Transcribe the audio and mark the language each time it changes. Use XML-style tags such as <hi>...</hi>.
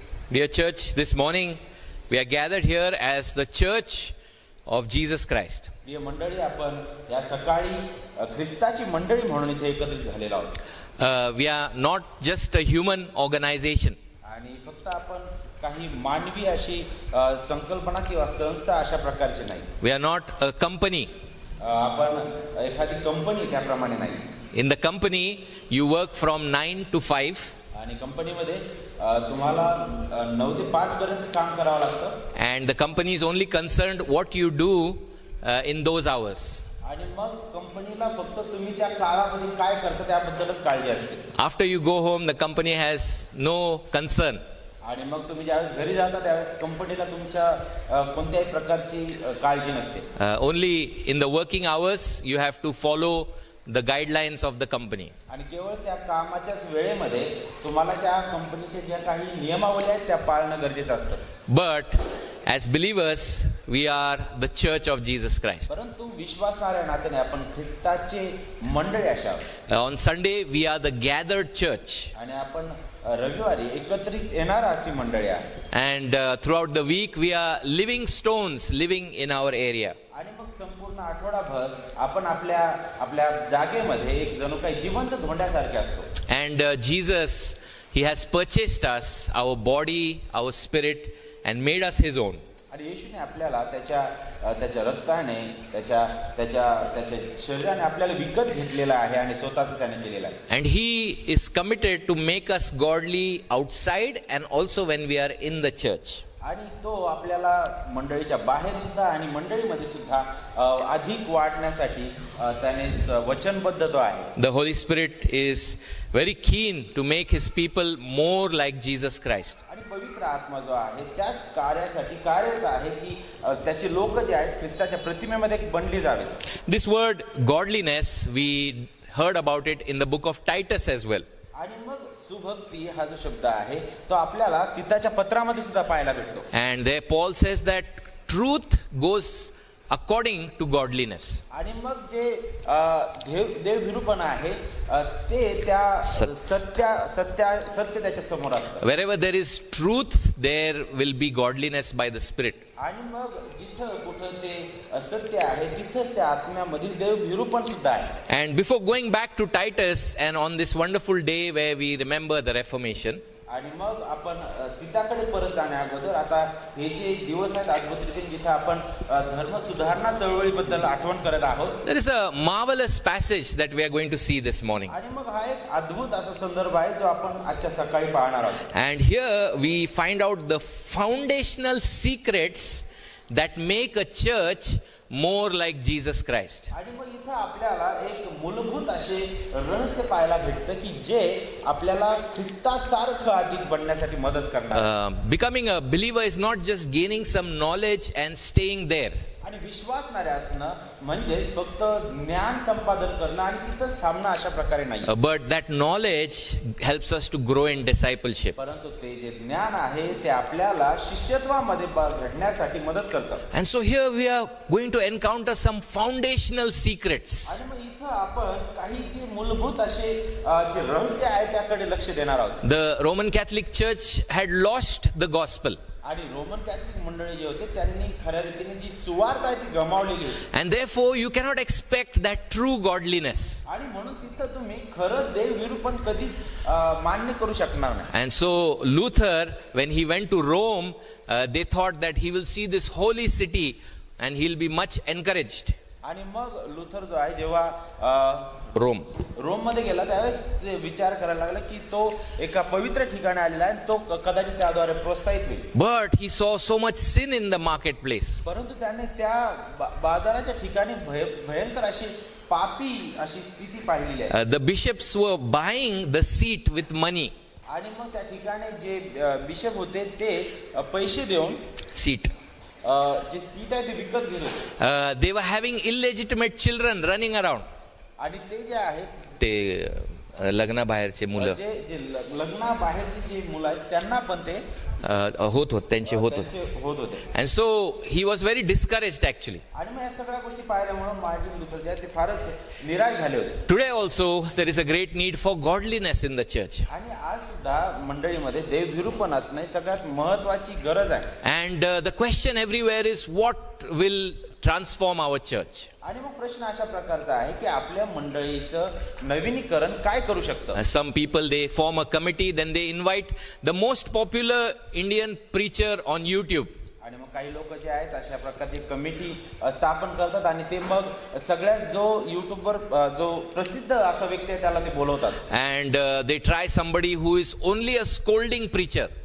<en>Dear church, this morning we are gathered here as the church of Jesus Christ.</en> <mr>प्रिय मंडळी, आपण या सकाळी ख्रिस्ताची मंडळी म्हणून इथे एकत्रित झालेलो आहोत.</mr> <en>We are not just a human organization.</en> <mr>आणि फक्त आपण काही मानवी अशी संकल्पना किंवा संस्था अशा प्रकारची नाही.</mr> <en>We are not a company.</en> <mr>आपण एखादी कंपनी त्याप्रमाणे नाही.</mr> <en>In the company you work from 9 to 5.</en> <mr>आणि कंपनीमध्ये तुम्हाला 9 ते 5 पर्यंत काम करावं लागतं.</mr> <en>And the company is only concerned what you do in those hours.</en> <mr>आणि मग कंपनीला फक्त तुम्ही त्या काळामध्ये काय करता त्याबद्दलच काळजी असते.</mr> <en>After you go home, the company has no concern.</en> <mr>आणि मग तुम्ही ज्यावेळेस घरी जाता त्यावेळेस कंपनीला तुमच्या कोणत्याही प्रकारची काळजी नसते.</mr> <en>Only in the working hours you have to follow the guidelines of the company.</en> <mr>आणि केवळ त्या कामाच्याच वेळेमध्ये तुम्हाला त्या कंपनीच्या ज्या काही नियमावली आहेत त्या पाळणं गरजेचं असतं.</mr> <en>But as believers we are the church of Jesus Christ.</en> <mr>परंतु विश्वासणाऱ्या नात्याने आपण ख्रिस्ताचे मंडळी आहोत.</mr> <en>On Sunday we are the gathered church.</en> <mr>आणि आपण रविवारी एकत्रित येणारा अशी मंडळी आहे.</mr> <en>And throughout the week we are living stones living in our area.</en> <mr>आणि मग संपूर्ण आठवडाभर आपण आपल्या जागेमध्ये एक जणू काही जिवंत धोंड्यासारखे असतो.</mr> <en>And Jesus, he has purchased us, our body, our spirit, and made us his own.</en> <mr>आणि येशूने आपल्याला त्याच्या रक्ताने त्याच्या शरीराने आपल्याला विकत घेतलेला आहे आणि स्वतःच त्याने केलेला आहे.</mr> <en>And he is committed to make us godly outside and also when we are in the church.</en> <mr>आणि तो आपल्याला मंडळीच्या बाहेर सुद्धा आणि मंडळीमध्ये सुद्धा अधिक वाढण्यासाठी त्याने वचनबद्ध तो आहे.</mr> <en>The Holy Spirit is very keen to make his people more like Jesus Christ.</en> <mr>आणि पवित्र आत्मा जो आहे त्याच कार्यासाठी कार्यरत आहे की त्याचे लोक जे आहेत ख्रिस्ताच्या प्रतिमेमध्ये बनली जावेत.</mr> <en>This word godliness, we heard about it in the book of Titus as well.</en> <mr>आणि मग सुभक्ती हा जो शब्द आहे तो आपल्याला तिताच्या पत्रामध्ये सुद्धा पाहायला भेटतो.</mr> <en>And there Paul says that truth goes according to godliness.</en> <mr>आणि मग जे देवभिरूपणा आहे ते त्या सत्य त्याच्या समोर असतं.</mr> <en>Wherever there is truth, there will be godliness by the Spirit.</en> <mr>आणि मग जिथं कुठं ते सत्य आहे तिथंच त्या आत्म्यामधील देवभिरूपण सुद्धा आहे.</mr> <en>And before going back to Titus and on this wonderful day where we remember the Reformation,</en> <mr>आणि मग आपण तिताकडे परत जाण्या अगोदर आता हे जे दिवस आहेत अद्भुत रीतीने जिथे आपण धर्म सुधारणा चळवळीबद्दल आठवण करत आहोत.</mr> <en>There is a marvelous passage that we are going to see this morning.</en> <mr>आणि मग हा एक अद्भुत असा संदर्भ आहे जो आपण आजच्या सकाळी पाहणार आहोत.</mr> <en>And here we find out the foundational secrets that make a church more like Jesus Christ.</en> <mr>आणि मग इथे आपल्याला एक मूलभूत असे रहस्य पाहायला भेटतं की जे आपल्याला ख्रिस्तासारखं अधिक बनण्यासाठी मदत करणार.</mr> <en>Becoming a believer is not just gaining some knowledge and staying there.</en> <mr>आणि विश्वासणारे असणं म्हणजे फक्त ज्ञान संपादन करणं आणि तिथंच थांबणं अशा प्रकारे नाही.</mr> <en>But that knowledge helps us to grow in discipleship.</en> <mr>परंतु ते जे ज्ञान आहे ते आपल्याला शिष्यत्वामध्ये घडण्यासाठी मदत करतं.</mr> <en>And so here we are going to encounter some foundational secrets.</en> <mr>आणि मग इथं आपण काही जे मूलभूत असे जे रहस्य आहे त्याकडे लक्ष देणार आहोत.</mr> <en>The Roman Catholic Church had lost the gospel.</en> <mr>आणि रोमन कॅथलिक मंडळी जे होते त्यांनी खऱ्या रीतीने जी सुवार्ता आहे ती गमावलेली होती.</mr> <en>And therefore you cannot expect that true godliness.</en> <mr>आणि म्हणून तिथं तुम्ही खरं देवविरूपण कधीच मान्य करू शकणार नाही.</mr> <en>And so Luther, when he went to Rome, they thought that he will see this holy city and he'll be much encouraged.</en> <mr>आणि मग लुथर जो आहे जेव्हा रोम मध्ये गेला त्यावेळेस विचार करायला लागला की तो एका पवित्र ठिकाणी आलेला आहे, तो कदाचित त्याद्वारे प्रोत्साहित होईल.</mr> <en>But he saw so much sin in the marketplace.</en> <mr>परंतु त्याने त्या बाजाराच्या ठिकाणी भयंकर अशी पापी अशी स्थिती पाहिलेली आहे.</mr> <en>The bishops were buying the seat with money.</en> <mr>आणि मग त्या ठिकाणी जे बिशप होते ते पैसे देऊन सीट जे सीट आहे ते विकत घेत होते.</mr> <en>They were having illegitimate children running around.</en> <mr>आणि ते जे आहेत ते लग्नाबाहेरचे मुलं जे लग्नाबाहेरचे जे मुलं आहेत त्यांना पण ते होत होते.</mr> <en>And so he was very discouraged actually.</en> <mr>आणि मग या सगळ्या गोष्टी पाहिल्यामुळे मार्टिन लुथर जे ते फारच निराश झाले होते.</mr> <en>Today also there is a great need for godliness in the church.</en> <mr>आणि आज सुद्धा मंडळीमध्ये देवभिरूपण असणे सगळ्यात महत्त्वाची गरज आहे.</mr> <en>And the question everywhere is what will transform our church.</en> <mr>आणि मग प्रश्न अशा प्रकारचा आहे की आपल्या मंडळीचं नवीनीकरण काय करू शकतं.</mr> <en>Some people they form a committee, then they invite the most popular Indian preacher on YouTube.</en> <mr>आणि मग काही लोक जे आहेत अशा प्रकारची कमिटी स्थापन करतात आणि ते मग सगळ्यात जो युट्यूबवर जो प्रसिद्ध असा व्यक्ती आहे त्याला ते बोलवतात.</mr> <en>And they try somebody who is only a scolding preacher.</en>